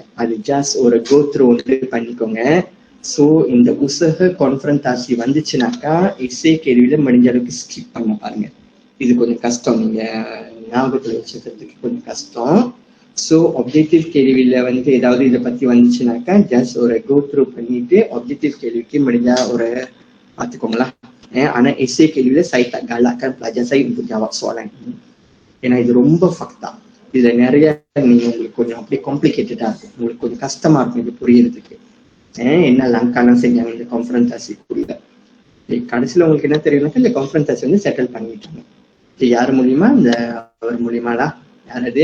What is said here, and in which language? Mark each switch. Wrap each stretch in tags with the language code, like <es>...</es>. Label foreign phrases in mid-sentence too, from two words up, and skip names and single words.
<ta>அது ஜஸ்ட் ஒரு</ta> <en>go through</en> <ta>வந்து பண்ணிக்கோங்க. ஸோ இந்த உசக கான்ஃபரன்ஸ் வந்துச்சுனாக்கா எஸ்ஏ கேள்வியில முடிஞ்ச அளவுக்கு ஸ்கிப் பண்ண பாருங்க. இது கொஞ்சம் கஷ்டம், நீங்க ஞாபகத்துல வச்சுக்கிறதுக்கு கொஞ்சம் கஷ்டம். ஸோ ஆப்ஜெக்டிவ் கேள்வியில வந்து ஏதாவது இதை பத்தி வந்துச்சுனாக்கா ஜஸ்ட் ஒரு</ta> <en>go through</en> <ta>பண்ணிட்டு ஆப்ஜெக்டிவ் கேள்விக்கு முடிஞ்சா ஒரு பார்த்துக்கோங்களா. ஆனா எஸ்ஏ கேள்வியில</ta> <ms>saya tak galakkan pelajar saya untuk jawab soalan ini.</ms> <ta>ஏன்னா இது ரொம்ப ஃபக்தா. இதுல நிறைய நீங்க உங்களுக்கு கொஞ்சம் அப்படியே காம்ப்ளிகேட்டடா இருக்கும், உங்களுக்கு கொஞ்சம் கஷ்டமா இருக்கும் இது புரியறதுக்கு. என்ன லங்காலாம் செஞ்சாங்க இந்த கான்ஃபரன்ஸ் புரியல. கடைசியில உங்களுக்கு என்ன தெரியும்னாக்கா இந்த கான்ஃபரன்ஸ் வந்து செட்டில் பண்ணிட்டாங்க. யார் மூலியமா? இந்த அவர் மூலியமாடா. யாரது?</ta>